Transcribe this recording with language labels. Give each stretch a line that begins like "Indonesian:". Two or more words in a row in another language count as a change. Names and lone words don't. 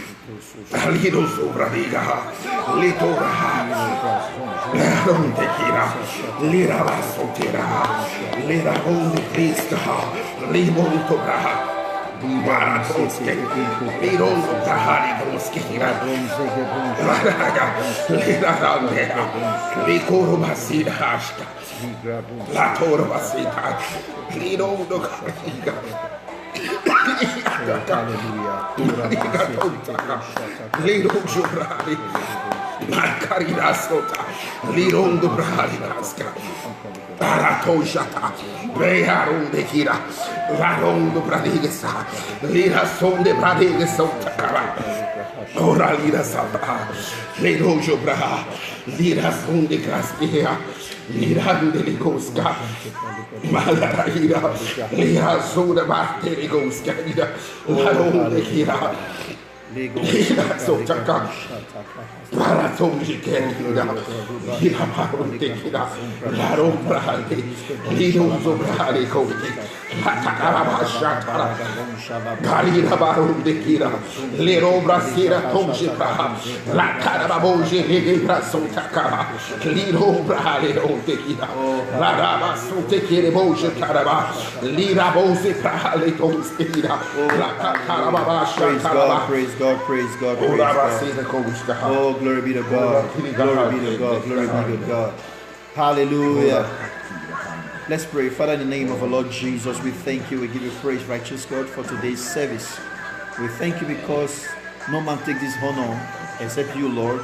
English: Alido sopra diga, litora, ronde kira, lira vasotira, lira ronde krista, limonto bra, maratonske, lirondo bra, lironske kira, lira rande, likoro basida hasta, la toro basida, lirondo kariga. Liro giurali, Marcarina sota, Lirondo brali nasca, Paratoshata, Bearon de Kira, Larondo bradigesa, Lira son de bradigesa, Ora lira sapa, Lirojo bra, Lira son de Graspia, Lirande ligosca, Malaraira, Lira soda parte ligosca, Laronde Kira, Lira sotaka, Paratonji Kerida, Lira Maronte Kira, Laron Brade, Liro Zobrade Cote, Karina Barum de Kira, Lero Brasira Tomshika, La Carababoje, Libra Sotaka, Liro Brale on de Kira, La Raba Sotekere Boje Caraba, Lira Bose Prale Tomskira, La Carababasha Caraba. Praise God, praise God, praise God. Oh, glory be to God, glory be to God, glory be to God. Hallelujah. Let's pray. Father, in the name of our Lord Jesus, we thank you. We give you praise, righteous God, for today's service. We thank you because no man takes this honor except you, Lord.